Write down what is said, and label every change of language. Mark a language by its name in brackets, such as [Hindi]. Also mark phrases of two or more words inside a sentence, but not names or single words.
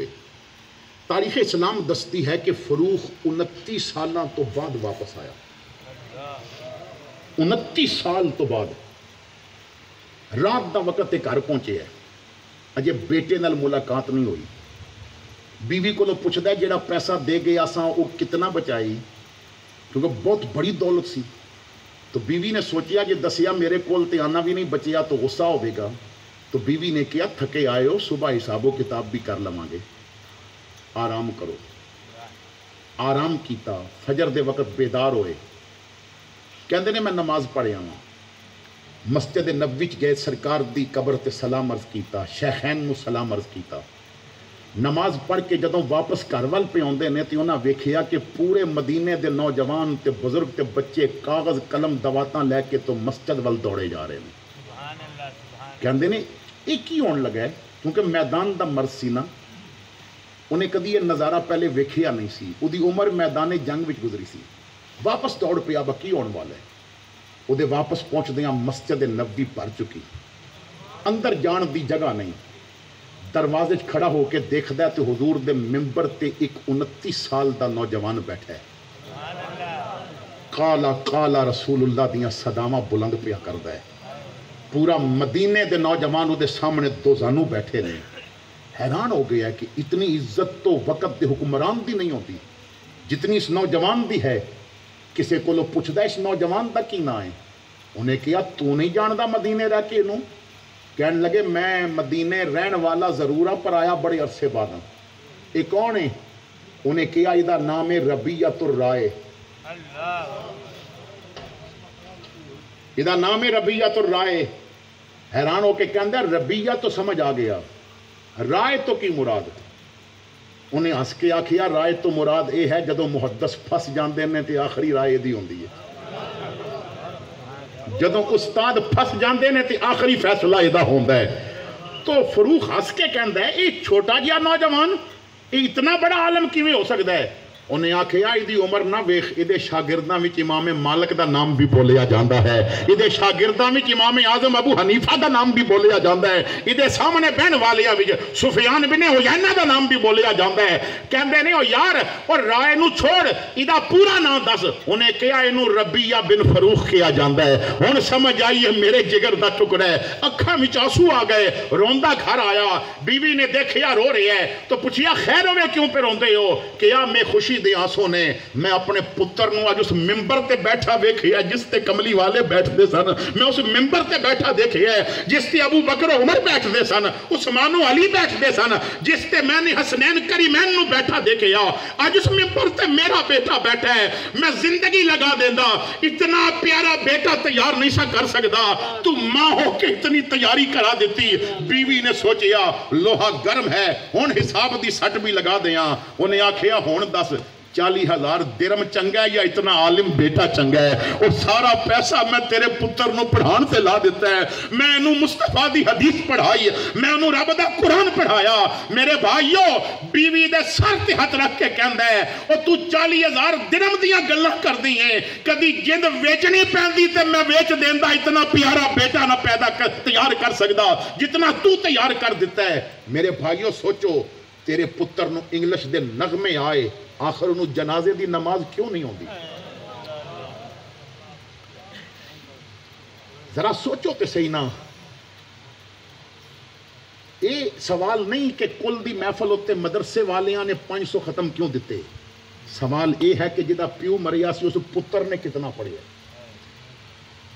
[Punjabi] تاریخ اسلام دستی ہے کہ فروخ 29 سالاں تو بعد واپس آیا، 29 سال تو بعد رات دا وقت ایک گھر پہنچے ہے، اجے بیٹے نال ملاقات نہیں ہوئی، بیوی کو پوچھدا ہے جڑا پیسہ دے گیا سا وہ کتنا بچائی، کیونکہ بہت بڑی دولت سی، تو بیوی نے سوچیا جے دسیا میرے کول تے آنا بھی نہیں بچیا تو غصہ ہوئے گا، تو بیوی نے کیا تھکے آئے ہو صبح حساب و کتاب بھی کر لواں گے، آرام کرو، آرام کیتا، فجر دے وقت بیدار ہوئے، کہندے نے میں نماز پڑھیا ہوں، مسجد نبوی وچ گئے، سرکار دی قبر تے سلام عرض کیتا، شیخین نو سلام عرض کیتا، نماز پڑھ کے جدوں واپس گھر وال پہ آندے نے تے انہاں ویکھیا کہ پورے مدینے دے نوجوان تے بزرگ تے بچے کاغذ قلم دواتاں لے کے تو مسجد وال دوڑے جا رہے ہیں، کہندے نے یہ کی ہون لگا ہے، کیونکہ میدان دا مرد سی نا، انہیں کدی یہ نظارہ پہلے ویکھیا نہیں سی، او دی عمر میدان جنگ وچ گزری سی، واپس دوڑ پیا با کی ہون والا ہے، او دے واپس پہنچ دیاں مسجد نبوی بھر چکی، اندر جان دی جگہ نہیں، دروازے کھڑا ہو کے دیکھدا ہے تے حضور دے ممبر تے ایک 29 سال دا نوجوان بیٹھا ہے، کالا کالا رسول اللہ دیاں صداواں بلند پیا کردا ہے، پورا مدینے دے نوجوان دے سامنے دو زانو بیٹھے نے، حیران ہو گیا کہ اتنی عزت تو وقت دے حکمران دی نہیں ہوتی جتنی اس نوجوان دی ہے، کسے کو پوچھدا اس نوجوان دا کی نا ہے، انہیں کہا تو نہیں جاندا مدینے رہ کے انہوں، کہنے لگے میں مدینے رہن والا ضرور ہاں پر آیا بڑے عرصے بعد ہوں، یہ کون ہے، انہیں کہا یہ دا نام ہے ربیعۃ الرائے، یہ دا نام ہے ربیعۃ الرائے، حیران ہو کے کہندہ ربیعہ تو سمجھ آ گیا، رائے تو کی مراد، انہیں ہس کے آکھیا رائے تو مراد اے ہے جدو محدث پھس جاندے نے تے آخری رائے دی ہوندی ہے، جدو استاد پھس جاندے نے تے آخری فیصلہ ادا ہوندا ہے، تو فروخ ہس کے کہندا ہے یہ چھوٹا جہا نوجوان یہ اتنا بڑا عالم کیویں ہو سکتا ہے، انہیں آکھیا ایدی عمر نہ ویکھ، ایدے شاگرداں وچ امام مالک دا نام بھی بولیا جاندا ہے، ایدے شاگرداں وچ امام اعظم ابو حنیفہ دا نام بھی بولیا جاندا ہے، ایدے سامنے بہن والیاں وچ سفیان بن عیینہ دا نام بھی بولیا جاندا ہے، کہندے نے او یار اور رائے نو چھوڑ ایدا پورا نام دس، انہیں کہا اینو ربیعہ بن فروخ کیا جاندا ہے، ہن سمجھ آئی ہے میرے جگر دا ٹکڑا ہے، اکھاں وچ آنسو آ گئے، روندا گھر آیا، بیوی نے دیکھیا رو رہی ہے تو پوچھیا خیر ہوئے کیوں پہ روندے ہو، کیا میں خوشی دے آنسوں نے میں اپنے پتر نو آج اس ممبر تے بیٹھا دیکھیا جس تے کملی والے بیٹھ دے سن، میں اس ممبر تے بیٹھا دیکھیا جس تے ابو بکر و عمر بیٹھ دے سن، عثمان و علی بیٹھ دے سن، جس تے میں نے حسنین کریمین نو بیٹھا دیکھیا، آج اس ممبر تے میرا بیٹا بیٹھا ہے، میں زندگی لگا دیندہ، اتنا پیارا بیٹا تیار نہیں سا کر سکتا، تو ماں ہو کے اتنی تیاری کرا دیتی، بیوی نے سوچیا لوہا گرم ہے، ہون حساب دی سٹ بھی لگا دیاں، انہیں آکھیا ہون 40,000 درم چنگا ہے یا اتنا عالم بیٹا چنگا ہے، اور سارا پیسہ میں تیرے پتر نو پڑھان سے لا دیتا ہے، میں انہوں مصطفیٰ دی حدیث پڑھائی، میں انہوں رب دا قرآن پڑھایا، میرے بھائیو بیوی دے سر تے ہاتھ رکھ کے کہندہ ہے اور تو 40,000 درم دیاں گلہ کر دی ہیں، کدی جند ویچنی پہن دی تے میں ویچ دیندہ، اتنا پیارا بیٹا نہ پیدا تیار کر سکتا جتنا تو تیار کر دیتا ہے۔ میرے بھائیو سوچو تیرے پتر نو انگلش دے نغمے آئے، آخر انہوں جنازے دی نماز کیوں نہیں ہوندی؟ ذرا سوچو تے صحیح نا، یہ سوال نہیں کہ کل دی محفل ہوتے مدرسے والیاں نے 500 ختم کیوں دیتے، سوال یہ ہے کہ جدہ پیو مریا سی اس پتر نے کتنا پڑھیا۔